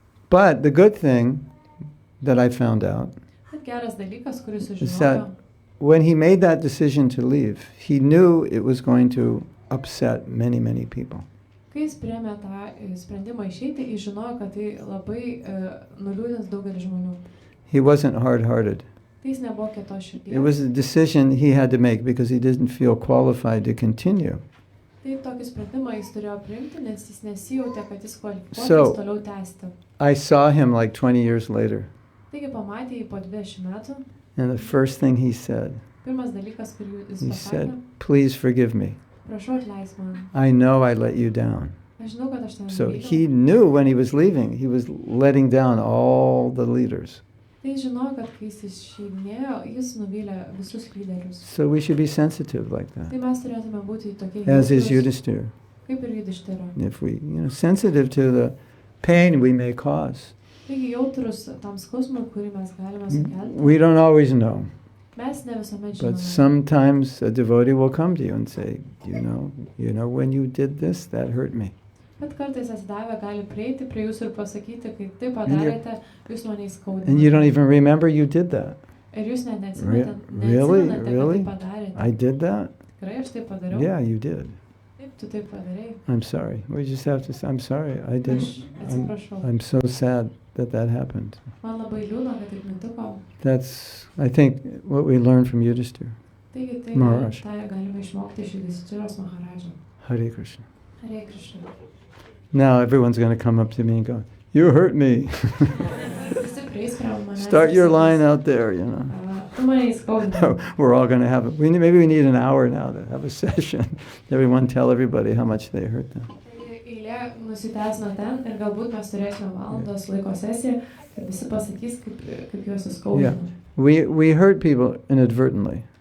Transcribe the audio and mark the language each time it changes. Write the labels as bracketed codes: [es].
[en] But the good thing that I found out [lt] Bet geras dalykas, kuris [en] is [lt] sužinojo, [en] that when he made that decision to leave, he knew it was going to upset many, many people. [lt] kai jis priėmė tą sprendimą išeiti, jis žinojo, kad tai labai nuliūdins daugelį žmonių. [en] He wasn't hard-hearted. [lt] Tai jis nebuvo kietos [en] It [lt] širdies. [en] was a decision he had to make because he didn't feel qualified to continue. [lt] Tai tokį sprendimą jis turėjo priimti, nes jis nesijautė, kad jis kvalifikuotas [en] So- [lt] toliau tęsti. [en] I saw him like 20 years later, [lt] Taigi pamatė jį po 20 metų. [en] and the first thing he said, [lt] Pirmas dalykas, kurį jis [en] he [lt] pasakė, [en] said, "Please forgive me. [lt] prašau atleisk man. [en] I know I let you down." [lt] Aš žinau, kad aš tave [en] So [lt] nuvyliau. [en] he knew when he was leaving, he was letting down all the leaders. [lt] Tai jis žinojo, kad kai jis išeidinėjo, jis nuvylė visus lyderius. [en] So we should be sensitive like [lt] Tai [en] that, [lt] mes turėtume būti tokie [en] as is [lt] jautrūs, [en] Yudhisthira. [lt] kaip ir Judištira. [en] If we, sensitive to the pain we may cause. [lt] Taigi jautrus tam skausmui, kurį mes galime sukelti. [en] We don't always know, [lt] Mes ne visuomet [en] but [lt] žinome. [en] sometimes a devotee will come to you and say, you know, when you did this, that hurt me. [lt] Bet kartais atsidavę gali prieiti prie jūsų ir pasakyti, kai tai padarėte, jūs mane [en] And you don't [lt] įskaudinote. [en] even remember you did that. [lt] Ir jūs net [en] Really? [lt] neatsimenate, kad [en] Really? [lt] tai padarėte. [en] I did that? [lt] Tikrai aš tai padariau. [en] Yeah, you did. [lt] Taip, tu tai padarei. [en] I'm sorry. We just have to say, I'm sorry. I [lt] Aš [en] didn't. [lt] atsiprašau. [en] I'm so sad that happened. [lt] Man labai liūdna, kad taip nutiko. [en] That's, I think, what we learned from Yudhisthira. [lt] Taigi tai [en] Maharaj. [lt] tai galime išmokti iš Judištiros Maharadžo. [sa] Hare Krishna. Hare Krishna. [en] Now everyone's going to come up to me and go, "You hurt me." [lt] Visi prieis prie manęs. [en] Start [lt] ir [en] your [lt] sakys, [en] line out there, [lt] Tu mane įskaudinai. [en] We're all going to have it. Maybe we need an hour now to have a session. Everyone tell everybody how much they hurt them. [lt] Tai eilė nusitęsino ten ir galbūt mes turėsime valandos laiko sesiją ir visi pasakys, kaip juos įskaudino. [en] We hurt people inadvertently.